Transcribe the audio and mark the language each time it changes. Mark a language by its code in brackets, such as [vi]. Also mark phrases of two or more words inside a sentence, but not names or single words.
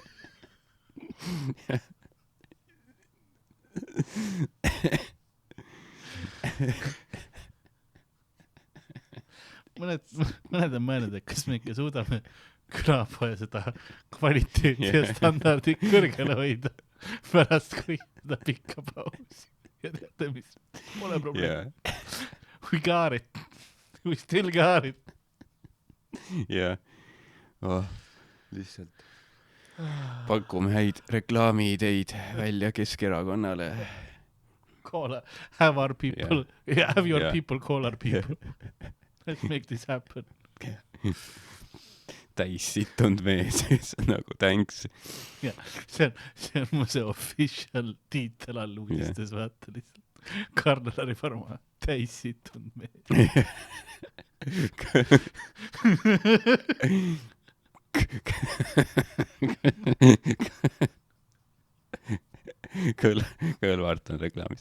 [et] mõned on mõelnud, et kas me ikka suudame külapoja seda kvaliteeti ja standardit kõrgele hoida pärast, kui seda pikka pausi. Ja teate, mis pole probleem. [en] We got it. We still got it. [et] Lihtsalt pakume häid reklaamiideid välja Keskerakonnale. [en] Have our people, have your people call our people. Let's make this happen. [et] Täis sitund mees, nagu thanks. Ja, see on mu see official tiitel all uudistes, vaata lihtsalt. Karl-Lari Parma, täis sitund mees. Kõlvart on reklaamis.